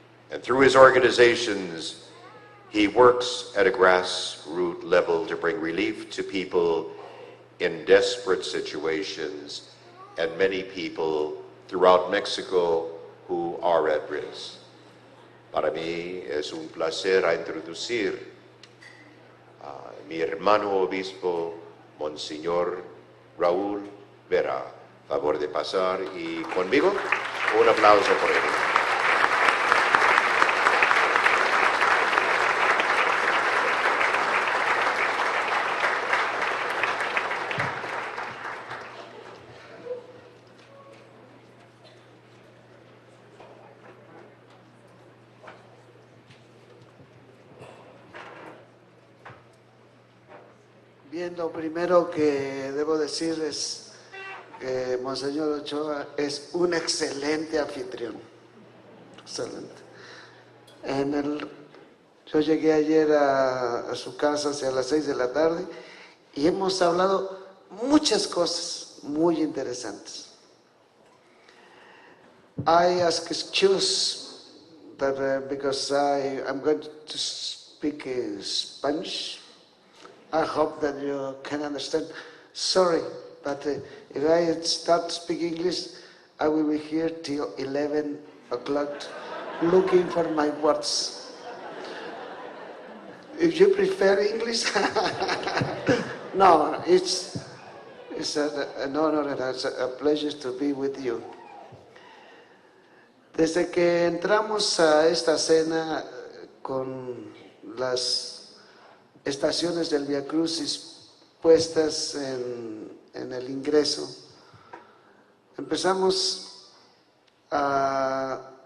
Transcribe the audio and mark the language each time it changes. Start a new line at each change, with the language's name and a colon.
English: And through his organizations, he works at a grassroots level to bring relief to people in desperate situations and many people throughout Mexico who are at risk.
Spanish: Para mí es un placer a introducir a mi hermano obispo, Monseñor Raúl Vera. Favor de pasar y conmigo un aplauso por él. Bien, lo primero que debo decir es que Monseñor Ochoa es un excelente anfitrión. Excelente. Yo llegué ayer a su casa hacia las 6 de la tarde y hemos hablado muchas cosas muy interesantes.
English: I ask excuse but because I'm going to speak Spanish, I hope that you can understand. Sorry, but if I start speaking English, I will be here till 11 o'clock looking for my words. If you prefer English, no, it's an honor and it's a pleasure to be with you.
Spanish: Desde que entramos a esta cena con las estaciones del Via Crucis puestas en el ingreso, empezamos a